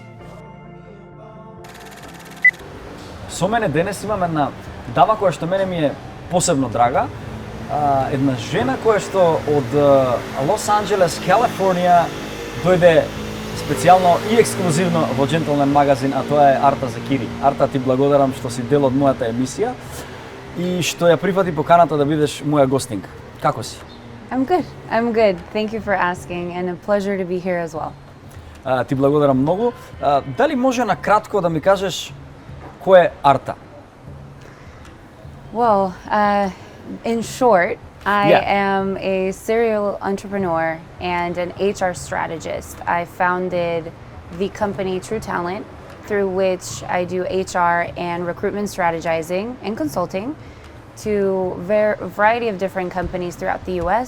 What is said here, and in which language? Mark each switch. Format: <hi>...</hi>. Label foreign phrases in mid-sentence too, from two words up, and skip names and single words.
<mk>Со мене денес имам една дама која што мене ми е посебно драга, една жена која што од Лос Анџелес, Калифорнија дојде специјално и ексклузивно во Gentleman магазин, а тоа е Арта Закири. Арта, ти благодарам што си дел од мојата емисија и што ја прифати поканата да бидеш моја гостинка. Како си?</mk> <en>I'm good. I'm good. Thank you for asking and a pleasure to be here as well.</en> <mk>Ти благодарам многу. Дали може на кратко да ми кажеш кој е Арта?</mk> <en>Well, in short, I Yeah. am a serial entrepreneur and an HR strategist. I founded the company True Talent, through which I do HR and recruitment strategizing and consulting to a variety of different companies throughout the US.</en>